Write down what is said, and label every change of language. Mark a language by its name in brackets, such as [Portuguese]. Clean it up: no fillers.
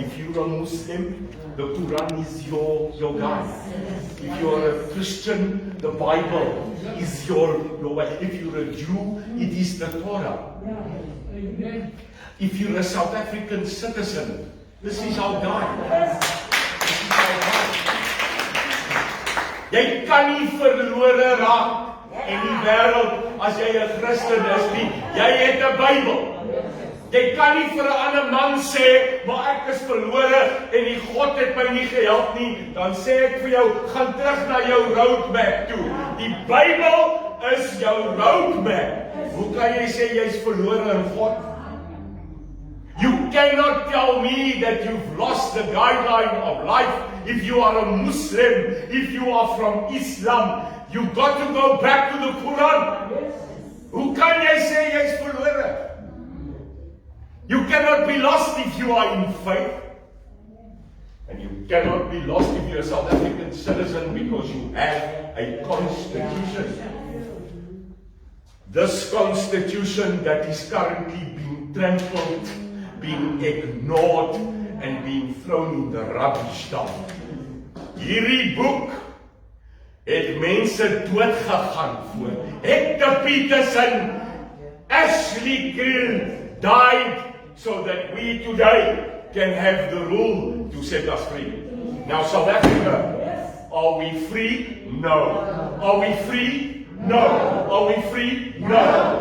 [English] If you're a Muslim, the Quran is your guide. If you're a Christian, the Bible is your way. If you're a Jew, it is the Torah. If you're a South African citizen, this is our guide. This is our guide. [Afrikaans] Jy kan nie verlore raak in die wêreld as jy 'n Christen is nie. Jy het 'n Bybel. Jy kan nie vir 'n ander man sê, maar ek is verlore en die God het my nie gehelp nie. Dan sê ek vir jou, gaan terug na jou roadmap toe. Die Bybel is jou roadmap. Hoe kan jy sê jy's verlore in God? [English] You cannot tell me that you've lost the guideline of life if you are a Muslim, if you are from Islam. You've got to go back to the Quran. [Afrikaans] Hoe kan jy sê jy's verlore? [English] You cannot be lost if you are in faith. And you cannot be lost if you're a South African citizen because you have a constitution. This constitution that is currently being trampled, being ignored, and being thrown in the rubbish dump. [Afrikaans] Hierdie boek het mense doodgegaan voor. [English] Hector Peterson, Ashley Grill died so that we today can have the rule to set us free. Now South Africa, are we free? No. Are we free? No. Are we free? No.